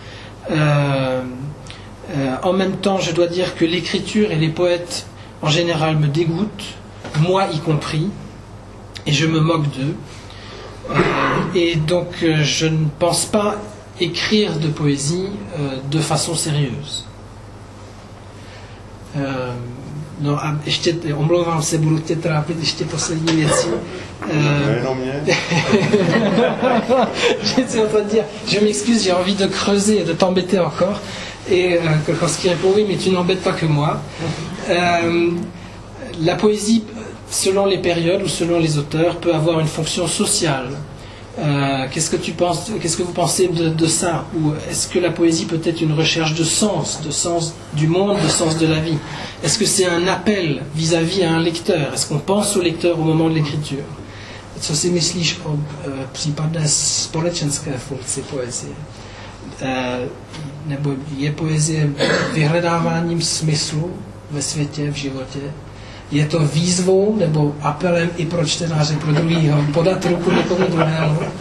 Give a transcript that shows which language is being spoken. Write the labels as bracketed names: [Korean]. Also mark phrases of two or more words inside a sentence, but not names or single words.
[French] En même temps je dois dire que l'écriture et les poètes en général me dégoûtent, moi y compris, et je me moque d'eux. Et donc je ne pense pas écrire de poésie de façon sérieuse. [Czech] No a ještě, omlouvám se, budu tě trápit ještě poslední věcí. [French] Je m'excuse, j'ai envie de creuser et de t'embêter encore. Et Kolkowski répond oui, mais tu n'embêtes pas que moi. La poésie, selon les périodes ou selon les auteurs, peut avoir une fonction sociale. Qu'est-ce que vous pensez de ça? Ou est-ce que la poésie peut être une recherche de sens du monde, de sens de la vie? Est-ce que c'est un appel vis-à-vis à un lecteur? Est-ce qu'on pense au lecteur au moment de l'écriture? [Czech] Co si myslíš o případné společenské funkci poezie? Nebo je poezie vyhledáváním smyslu ve světě, v životě? Je to výzvou nebo apelem i pro čtenáře, pro druhýho, podat ruku někomu druhému?